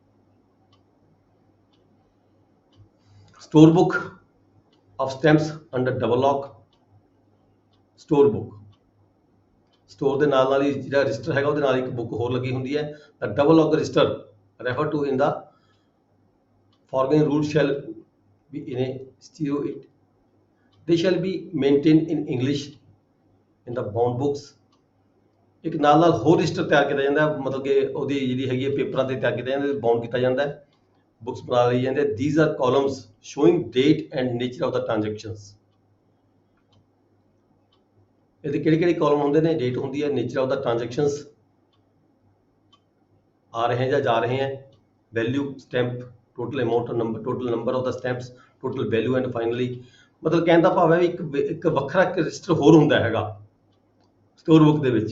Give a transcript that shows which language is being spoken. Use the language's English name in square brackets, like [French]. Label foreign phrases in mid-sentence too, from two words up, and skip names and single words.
[English] store book of stamps under double lock. store book [Punjabi] ਸਟੋਰ ਦੇ ਨਾਲ ਹੀ ਜਿਹੜਾ ਰਜਿਸਟਰ ਹੈਗਾ ਉਹਦੇ ਨਾਲ ਇੱਕ ਬੁੱਕ ਹੋਰ ਲੱਗੀ ਹੁੰਦੀ ਹੈ। [English] ਤਾਂ double lock register refer to in the following rules shall be in a stereo it they shall be maintained in English in the bound books। [Punjabi] ਇੱਕ ਨਾਲ ਹੋਰ ਰਜਿਸਟਰ ਤਿਆਰ ਕੀਤਾ ਜਾਂਦਾ ਹੈ, ਮਤਲਬ ਕਿ ਉਹਦੀ ਜਿਹੜੀ ਹੈਗੀ ਹੈ ਪੇਪਰਾਂ ਤੇ ਤਿਆਰ ਕੀਤਾ ਜਾਂਦਾ ਬਾਉਂਡ ਕੀਤਾ ਜਾਂਦਾ ਹੈ, ਬੁੱਕਸ ਬਣਾ ਲਈ ਜਾਂਦੇ। [English] these are columns showing date and nature of the transactions। [Punjabi] ਇਹਦੇ ਕਿਹੜੇ ਕਾਲਮ ਹੁੰਦੇ ਨੇ, ਡੇਟ ਹੁੰਦੀ ਹੈ, [English] nature of the transactions [Punjabi] ਆ ਰਹੇ ਜਾਂ ਜਾ ਰਹੇ ਹੈ, [English] value stamp total amount total number of the stamps total value and finally. [Punjabi] ਮਤਲਬ ਕਹਿਣ ਦਾ ਭਾਵ ਹੈ ਇੱਕ ਵੱਖਰਾ ਰਜਿਸਟਰ ਹੋਰ ਹੁੰਦਾ ਹੈਗਾ [English] store book [Punjabi] ਦੇ ਵਿੱਚ।